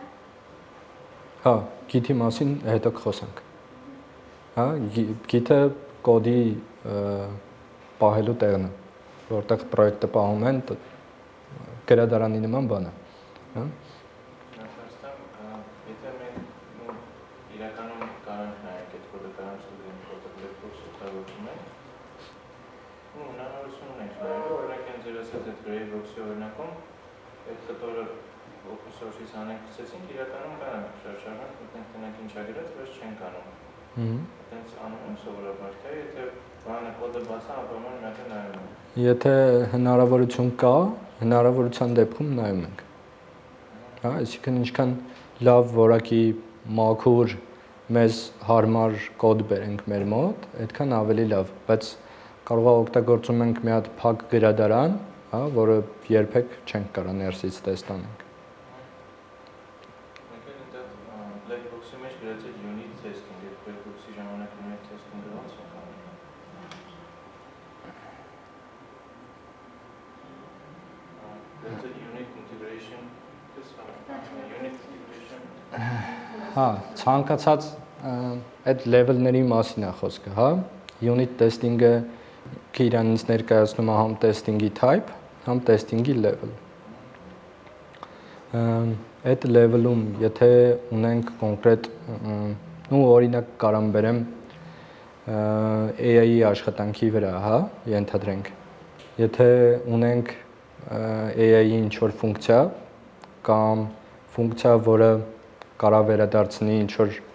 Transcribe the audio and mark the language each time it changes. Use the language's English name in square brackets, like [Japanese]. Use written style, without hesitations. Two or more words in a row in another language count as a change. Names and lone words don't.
[Armenian] Հա, գիթի մասին հետո կխոսենք։ Հա, գիթը կոդի պահելու տեղն է, որտեղ պրոյեկտը պահում են գրադարանի նման բան է, հա։ Եթե մենք իրականում կարող նայենք այդ կոդը կարող ստուգենք, որտեղ [English] black box- [Armenian] ը օգտագործում ենք, ու հնարավորություն ունենք նայելու, օրինակ են ձեր ասած այդ [English] gray box- [Armenian] ի օրինակում այդ կտորը [English] open source- [Armenian] ից անենք գցեցինք, իրականում կարող շարժարենք, մտնենք տնենք ինչա գրած, բայց չենք անում։ Այդպես անում ենք սովորաբար, թե եթե բանը կոդը բացա, ապա մի հատ նայում ենք։ Եթե հնարավորություն կա, հնարավորության դեպքում նայում ենք։ Հա, այսինքն ինչքան լավ որակի մաքուր մեզ հարմար կոդ բերենք մեր մոտ, այդքան ավելի լավ, բայց կարող է օգտագործում ենք մի հատ փակ գրադարան, հա, որը երբեք չենք կարող ներսից տեստանենք։ Մենք էլ այնտեղ [English] black box- [Armenian] ի մեջ գրած է [English] unit testing, [Armenian] այդ [English] black box- [Armenian] ի ժամանակ [English] unit testing- [Armenian] ը ոնց է անում։ Գրած է [English] unit integration, unit integration։ [Armenian] Հա, ցանկացած այդ level-ների մասին է խոսքը, հա։ [English] Unit testing- [Armenian] ը իրանից ներկայացնում է համ testing-ի type, համ testing-ի level։ Այդ level-ում, եթե ունենք կոնկրետ, ու օրինակ կարամ բերեմ AI-ի աշխատանքի վրա, հա, ենթադրենք։ Եթե ունենք AI-ի ինչ-որ ֆունկցիա կամ ֆունկցիա, որը կարա վերադարձնի ինչ-որ